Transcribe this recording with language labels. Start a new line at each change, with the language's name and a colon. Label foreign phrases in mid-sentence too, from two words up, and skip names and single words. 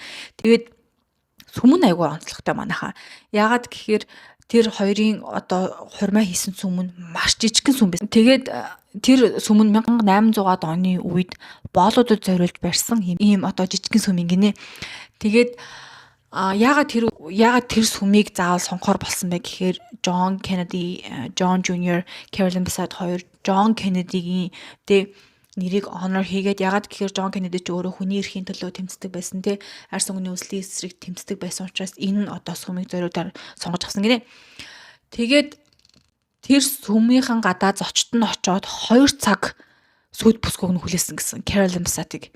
Mongolian: Тэгээд сүм нь айгу онцлогтой манайхаа. Яагаад гэхээр тэр хоёрын одоо хурмаа хийсэн сүм нь маш жижигхэн сүм байсан. Тэгээд тэр сүм нь 1800-аад оны үед боолуудад зориулж барьсан ийм одоо жижигхэн сүм гинэ. Тэгээд яагаад тэр сүмийг заавал сонгохоор болсон бэ гэхээр John Kennedy, John Jr, Carolyn Bessette хоёр John Kennedy-гийн нэрийг honor хийгээд яагаад гэхээр John Kennedy ч өөрөө хүний эрхийн төлөө тэмцдэг байсан те арьс өнгөний үлслийн эсрэг тэмцдэг байсан учраас энэ одоо сүмийг зориулаад сонгож авсан гинэ. Тэгээд тэр сүмийнхэн гадаа зочд нь очоод 2 цаг сүд бүсгүйг нь хүлээсэн гэсэн Carolyn Bessette-ийг.